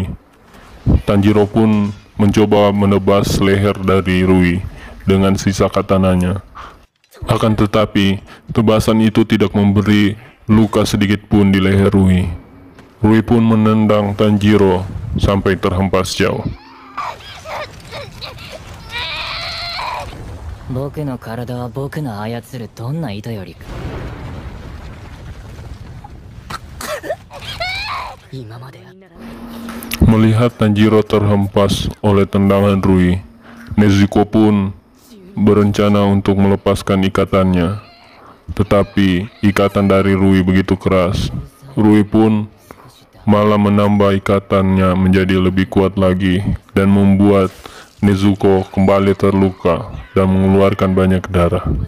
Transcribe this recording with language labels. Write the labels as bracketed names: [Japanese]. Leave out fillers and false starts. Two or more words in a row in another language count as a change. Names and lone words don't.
[Indonesian] Tanjiro pun mencoba menebas leher dari Rui dengan sisa katananya. Akan tetapi, tebasan itu tidak memberi luka sedikit pun di leher Rui. Rui pun menendang Tanjiro sampai terhempas jauh. [Japanese] 僕の体は僕の操るどんな糸よりか。今まで [Indonesian] Melihat Tanjiro terhempas oleh tendangan Rui, Nezuko pun berencana untuk melepaskan ikatannya. Tetapi ikatan dari Rui begitu keras, Rui pun malah menambah ikatannya menjadi lebih kuat lagi dan membuat Nezuko kembali terluka dan mengeluarkan banyak darah.